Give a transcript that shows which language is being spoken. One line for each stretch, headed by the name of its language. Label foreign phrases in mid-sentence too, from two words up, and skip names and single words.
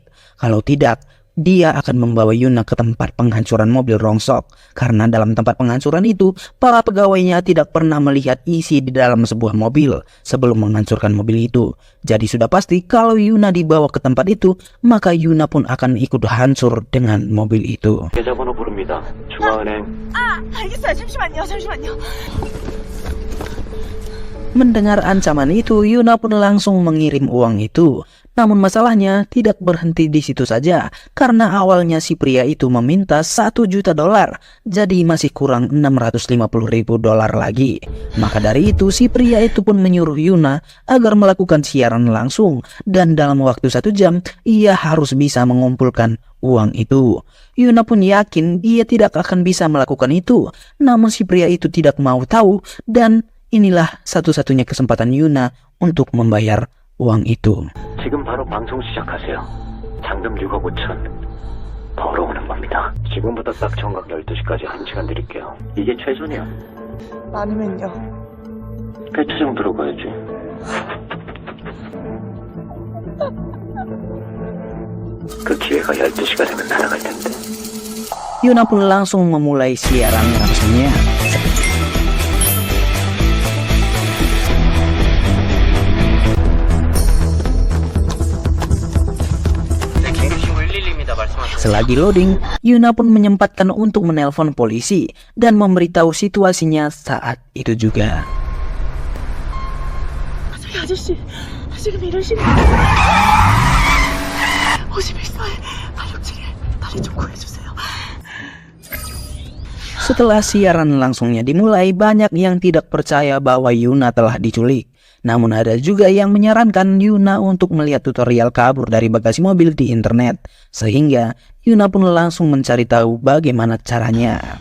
Indonesian: Kalau tidak, dia akan membawa Yuna ke tempat penghancuran mobil rongsok. Karena dalam tempat penghancuran itu, para pegawainya tidak pernah melihat isi di dalam sebuah mobil sebelum menghancurkan mobil itu. Jadi sudah pasti kalau Yuna dibawa ke tempat itu, maka Yuna pun akan ikut hancur dengan mobil itu.
Korean: 계좌번호 부릅니다. 중앙은행. 알겠어요. 잠시만요.
Indonesian: Mendengar ancaman itu, Yuna pun langsung mengirim uang itu. Namun masalahnya tidak berhenti di situ saja, karena awalnya si pria itu meminta $1 juta, jadi masih kurang $650.000 lagi. Maka dari itu si pria itu pun menyuruh Yuna agar melakukan siaran langsung, dan dalam waktu 1 jam ia harus bisa mengumpulkan uang itu. Yuna pun yakin dia tidak akan bisa melakukan itu, namun si pria itu tidak mau tahu, dan inilah satu-satunya kesempatan Yuna untuk membayar uang itu.
Korean: 지금 바로 방송 시작하세요. 잔금 6억 5천. 벌어오는 겁니다. 지금부터 딱 정각 12시까지 1시간 드릴게요. 이게 최선이야. 많으면요. 배차장 들어가야지. 그 기회가 12시가 되면 날아갈 텐데.
Indonesian: Yuna pun langsung memulai siaran langsungnya. Selagi loading, Yuna pun menyempatkan untuk menelpon polisi dan memberitahu situasinya saat itu juga.
Korean: 저기 아저씨, 지금 이러시는 51살 발령차에 빨리 좀 구해주세요.
Indonesian: Setelah siaran langsungnya dimulai, banyak yang tidak percaya bahwa Yuna telah diculik. Namun ada juga yang menyarankan Yuna untuk melihat tutorial kabur dari bagasi mobil di internet. Sehingga Yuna pun langsung mencari tahu bagaimana caranya.